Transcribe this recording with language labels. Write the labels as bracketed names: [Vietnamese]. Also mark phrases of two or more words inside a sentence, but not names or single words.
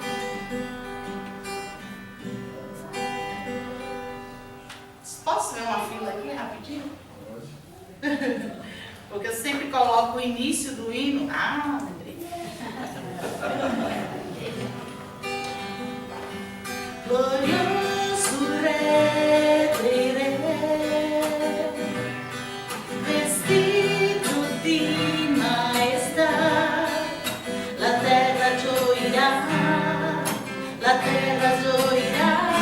[Portuguese] Posso ver uma fila aqui rapidinho? Porque eu sempre coloco o início do hino. Ah, lembrei. [Italian] Glorioso Re dei Re, vestito di maestà, la terra gioirà, la terra gioirà.